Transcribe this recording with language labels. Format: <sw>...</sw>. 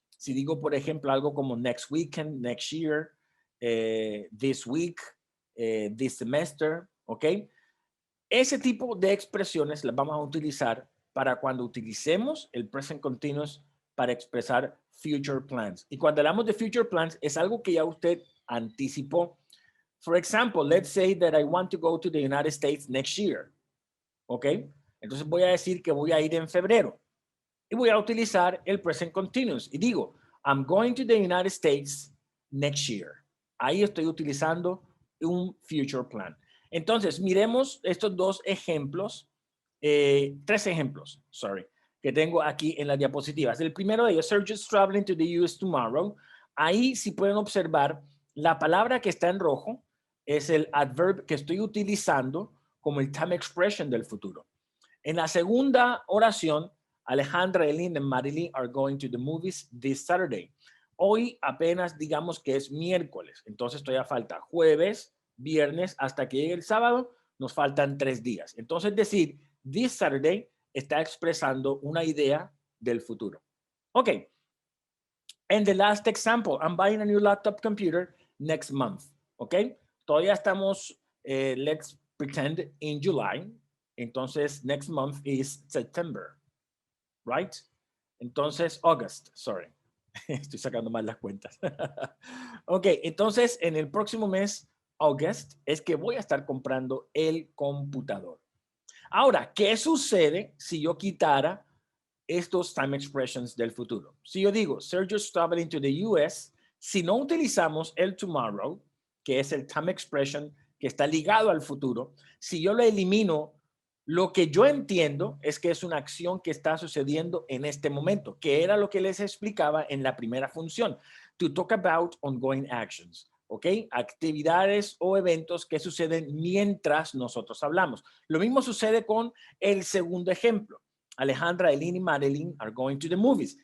<es>Si digo, por ejemplo, algo como</es> <en>next weekend, next year, this week, this semester, ¿ok?</en> <es>Ese tipo de expresiones las vamos a utilizar para cuando utilicemos el present continuous para expresar</es> <en>future plans.</en> <es>Y cuando hablamos de</es> <en>future plans,</en> <es>es algo que ya usted anticipó.</es> <en>For example, let's say that I want to go to the United States next year. ¿Ok?</en> <es>Entonces voy a decir que voy a ir en febrero. Y voy a utilizar el present continuous. Y digo,</es> <en>I'm going to the United States next year.</en> <es>Ahí estoy utilizando un future plan. Entonces, miremos estos dos ejemplos, tres ejemplos, sorry, que tengo aquí en las diapositivas. El primero de ellos,</es> <en>Sergio is traveling to the US tomorrow.</en> <es>Ahí, si pueden observar, la palabra que está en rojo es el adverb que estoy utilizando como el time expression del futuro. En la segunda oración,</es> <en>Alejandra, Eileen and Marilyn are going to the movies this Saturday.</en> <es>Hoy apenas digamos que es miércoles, entonces todavía falta jueves, viernes, hasta que llegue el sábado, nos faltan 3 días. Entonces decir</es> <en>this Saturday</en> <es>está expresando una idea del futuro. Ok.</es> <en>And the last example, I'm buying a new laptop computer next month. Ok.</en> <es>Todavía estamos,</es> <en>let's pretend, in July. Entonces, next month is September, right? Entonces, August, sorry.</en> <es>Estoy sacando mal las cuentas. Ok, entonces, en el próximo mes, August, es que voy a estar comprando el computador. Ahora, ¿qué sucede si yo quitara estos time expressions del futuro? Si yo digo,</es> <en>Sergio's traveling to the US,</en> <es>si no utilizamos el tomorrow, que es el time expression que está ligado al futuro, si yo lo elimino, lo que yo entiendo es que es una acción que está sucediendo en este momento, que era lo que les explicaba en la primera función.</es> <en>To talk about ongoing actions. ¿Ok?</en> <es>Actividades o eventos que suceden mientras nosotros hablamos. Lo mismo sucede con el segundo ejemplo.</es> <en>Alejandra, Eileen y Marilyn are going to the movies.</en>